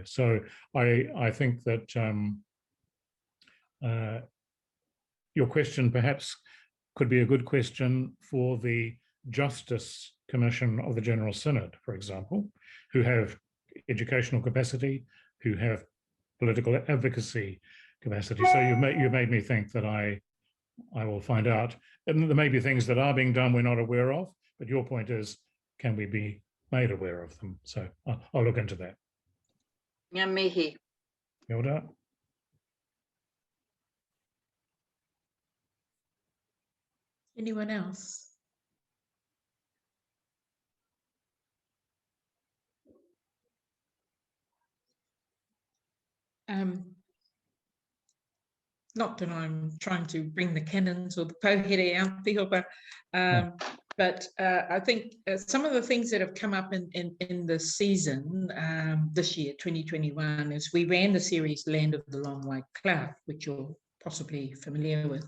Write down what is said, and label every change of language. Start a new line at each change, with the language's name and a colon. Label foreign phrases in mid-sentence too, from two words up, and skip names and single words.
English: So I think that your question perhaps could be a good question for the Justice Commission of the General Synod, for example, who have educational capacity, who have political advocacy capacity. So you made me think that I will find out. And there may be things that are being done we're not aware of, but your point is, can we be made aware of them? So I'll look into that.
Māori: Ngā mihi. Kia ora.
English: Anyone else? Not that I'm trying to bring the cannons or the pohere out there, but I think some of the things that have come up in the season this year, 2021, is we ran the series Land of the Long White Cloud, which you're possibly familiar with.